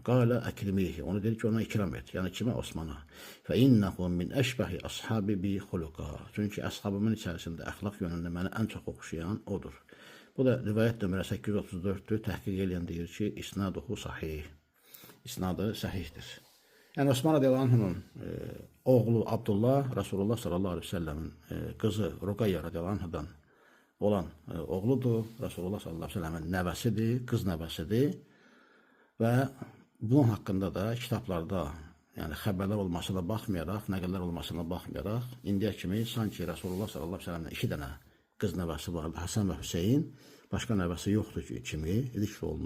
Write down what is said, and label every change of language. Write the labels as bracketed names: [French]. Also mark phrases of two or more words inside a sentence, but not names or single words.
[Arabic] قال أكرمه. [Azerbaijani] Onu dedi ki, ona ikram et. Yəni, kimə? Osmana. [Arabic] فإنه من أشبه أصحابي بي خلقا. [Azerbaijani] Çünki əshabımın içərisində əxlaq yönündə mənə ən çox oxşayan odur. Bu da rivayət nömrə 834-dür. Təhqiq eləyən deyir ki, [Arabic] إسناده صحيح. [Azerbaijani] İsnadı səhihdir. Yəni, Osman [Arabic] رضي الله عنه [Azerbaijani] oğlu Abdullah, Resulullah [Arabic] صلى الله عليه وسلم [Azerbaijani] qızı Rukayye [Arabic] رضي الله عنه [Azerbaijani] olan oğludur. Resulullah [Arabic] صلى الله عليه وسلم [Azerbaijani] nəvəsidir, qız nəvəsidir. Və bunun haqqında da kitablarda, yəni xəbərlər olmasına baxmayaraq, nəqəllər olmasına baxmayaraq, indiyə kimi sanki Resulullah [Arabic] صلى الله عليه وسلم [Azerbaijani] 2 dənə qız nəvəsi vardı, Hasan və Hüseyin, başqa nəvəsi yoxdur ki, kimi zikr olunur.